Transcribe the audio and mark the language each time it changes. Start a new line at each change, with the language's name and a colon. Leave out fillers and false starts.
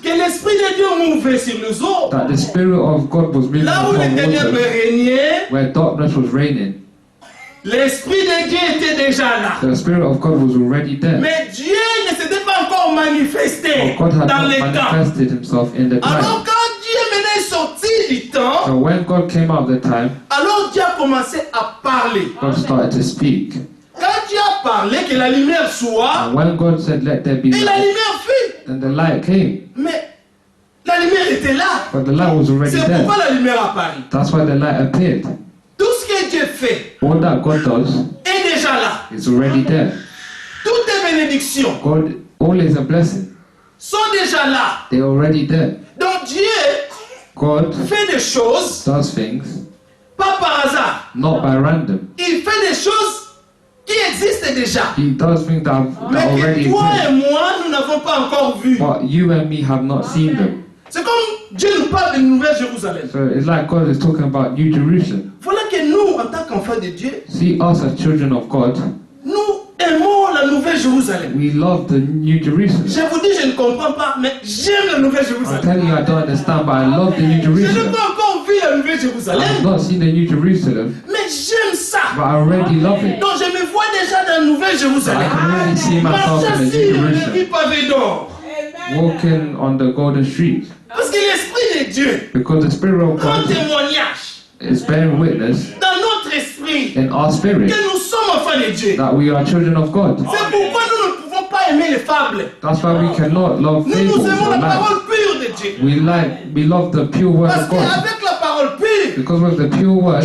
French: que l'Esprit de Dieu mouvait sur les eaux.
English: that the Spirit of God was moving
French: Là où
English: upon
French: les ténèbres
English: water,
French: régnaient,
English: where darkness was reigning.
French: l'Esprit de Dieu était déjà là.
English: The Spirit of God was already there.
French: Mais Dieu ne s'était pas encore manifesté
English: But God had
French: dans
English: not
French: les temps.
English: manifested himself in the
French: Alors
English: time.
French: quand Dieu maintenant est sorti du temps,
English: So when God came out of the time,
French: alors Dieu a commencé à parler.
English: God started to speak.
French: Quand Dieu a parlé que la lumière soit,
English: And when God said, "Let there be
French: et la
English: light,"
French: lumière fut.
English: then the light came.
French: Mais la lumière était là.
English: But the light was already
French: C'est
English: there.
French: pourquoi la lumière apparut.
English: That's why the light appeared.
French: Tout ce que Dieu fait
English: All that God does
French: est déjà là.
English: is already there.
French: Toutes les bénédictions
English: God, all is a blessing.
French: sont déjà là.
English: They're already there.
French: Donc Dieu
English: God
French: fait des choses,
English: does things
French: pas par hasard.
English: not by random.
French: Il fait des choses qui existent déjà.
English: He does things that
French: Mais
English: already
French: que toi et
English: exist.
French: moi, nous n'avons pas encore vu.
English: But you and me have not seen them.
French: C'est comme Dieu nous parle de Nouvelle Jérusalem.
English: So it's like God is talking about New Jerusalem.
French: Voilà que nous, en tant qu'enfants de Dieu,
English: See, us as children of God,
French: nous aimons la Nouvelle Jérusalem.
English: we love the New Jerusalem.
French: Je vous dis, je ne comprends pas, mais j'aime la Nouvelle
English: I'm
French: Jérusalem.
English: telling you, I don't understand, but I love the New
French: Je n'ai
English: Jerusalem.
French: pas encore vu la Nouvelle
English: I've
French: Jérusalem,
English: not seen the New Jerusalem,
French: mais j'aime ça.
English: but I already love it.
French: Donc je me vois déjà dans la Nouvelle
English: So I
French: Jérusalem.
English: can already see myself
French: Marche
English: in the
French: assis,
English: New
French: le
English: Jerusalem,
French: pavé d'or.
English: walking on the golden street.
French: Parce que l'Esprit de Dieu,
English: Because the Spirit of
French: en
English: God
French: témoignage,
English: is bearing witness
French: dans notre esprit,
English: in our spirit
French: que nous sommes enfants de Dieu.
English: that we are children of God.
French: C'est pourquoi nous ne pouvons pas aimer les fables.
English: That's why we cannot love
French: Nous
English: fables
French: aimons
English: or
French: la
English: lies.
French: parole pure de Dieu.
English: We love the pure word
French: Parce
English: of God.
French: qu'avec la parole pure,
English: Because with the pure word,